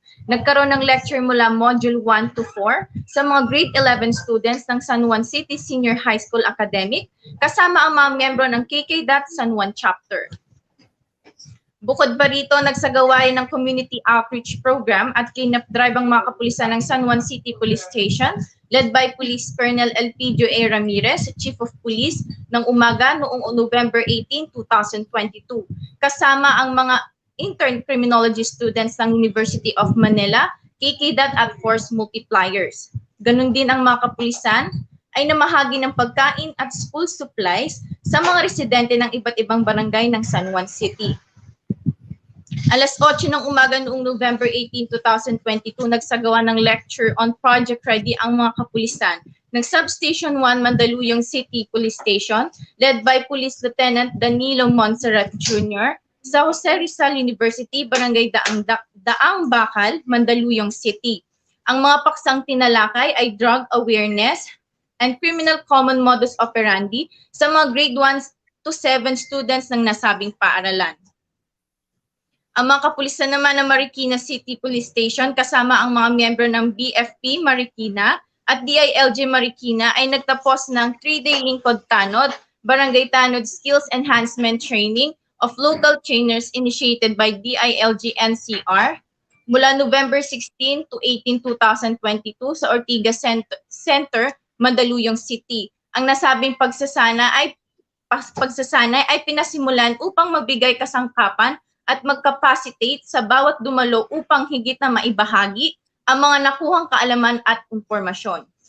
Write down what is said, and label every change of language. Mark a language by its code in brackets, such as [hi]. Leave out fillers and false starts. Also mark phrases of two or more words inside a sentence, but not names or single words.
[tl] Nagkaroon ng lecture mula Module 1 to 4 sa mga grade 11 students ng San Juan City Senior High School Academic kasama ang mga miyembro ng KKDAT San Juan Chapter. Bukod pa rito, nagsagawa ng [en] community outreach program [tl] at [en] cleanup drive [tl] ang mga kapulisan ng San Juan City Police Station [en] led by [tl] Police Colonel Elpidio A. Ramirez, [en] Chief of Police, [tl] ng umaga noong November 18, 2022. Kasama ang mga [en] intern criminology students [tl] ng University of Manila, KKDAT at Force Multipliers. Ganon din ang mga kapulisan ay namahagi ng pagkain at [en] school supplies [tl] sa mga residente ng iba't ibang barangay ng San Juan City. Alas 8 ng umaga noong November 18, 2022, nagsagawa ng [en] lecture on Project Ready [tl] ang mga kapulisan ng Substation 1 Mandaluyong City Police Station [en] led by [tl] Police Lieutenant Danilo Montserrat Jr. sa Jose Rizal University, Barangay Daang Bakal, Mandaluyong City. Ang mga paksang tinalakay ay [en] drug awareness and criminal common modus operandi [tl] sa mga grade 1 to 7 students ng nasabing paaralan. Ang mga kapulisan naman ng Marikina City Police Station kasama ang mga miyembro ng BFP Marikina at DILG Marikina ay nagtapos ng 3-day lingkod tanod, barangay tanod [en] skills enhancement training of local trainers initiated by [tl] DILG NCR mula November 16 to 18, 2022 sa Ortigas Center, Mandaluyong City. Ang nasabing pagsasanay ay pinasimulan upang magbigay kasangkapan at mag-capacitate sa bawat dumalo upang higit na maibahagi ang mga nakuhang kaalaman at impormasyon.